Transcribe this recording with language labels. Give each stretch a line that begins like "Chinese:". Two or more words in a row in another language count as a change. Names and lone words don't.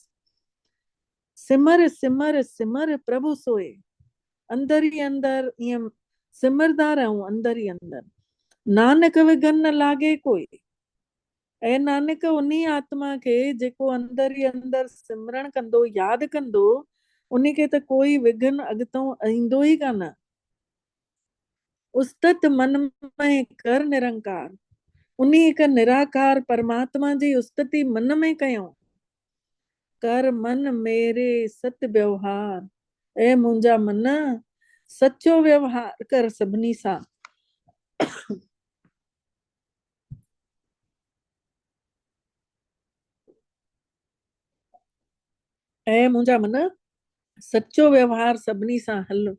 Punjabi: ਸਿਮਰ ਸਿਮਰ ਸਿਮਰ ਪ੍ਰਭੁ ਸੋਇ,
Sindhi: अंदर ई अंदर ईअं सिमरदा रहूं अंदर ई अंदर।
Punjabi: ਨਾਨਕ ਵਿਘਨ ਨ ਲਾਗੈ ਕੋਈ,
Sindhi: ऐं नानक उन आत्मा खे जेको अंदर ई अंदर सिमरण कंदो, यादि कंदो, उन खे त कोई विघन अॻितों ईंदो ई कान।
Punjabi: ਉਸਤਤਿ ਮਨ ਮਹਿ ਕਰਿ ਨਿਰੰਕਾਰ,
Sindhi: उन हिक निराकार परमात्मा जी उस्तति मन में कयूं।
Punjabi: ਕਰਿ ਮਨ ਮੇਰੇ ਸਤਿ ਬਿਉਹਾਰ,
Sindhi: ऐं मुंहिंजा मन सचो व्यवहार कर सभिनी सां। ऐं मुंहिंजा मन सचो व्यवहार सभिनी सां हल।